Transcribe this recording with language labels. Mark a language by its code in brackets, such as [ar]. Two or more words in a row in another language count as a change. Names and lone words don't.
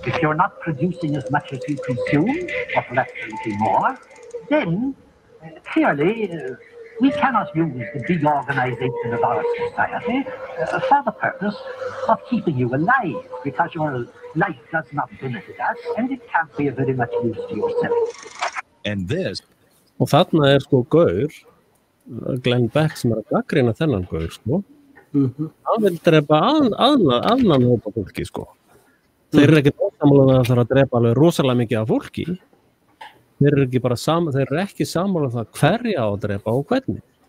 [en] If you're not producing as much as you consume, or perhaps a little more, then clearly we cannot use the big organization of our society for the purpose of keeping you alive, because your life does not benefit us and it can't be of very much use to yourself. And this. [is] Og þarna sko gaur, Glenn Beck sem að gagnrýna þennan gaur, sko. Hann vil drepa annan hópa fólki, sko. Þeir ekki ósammála að það þarf að drepa alveg rosalega mikið af fólki. Þeir ekki sammála það hverja á að drepa og hvernig.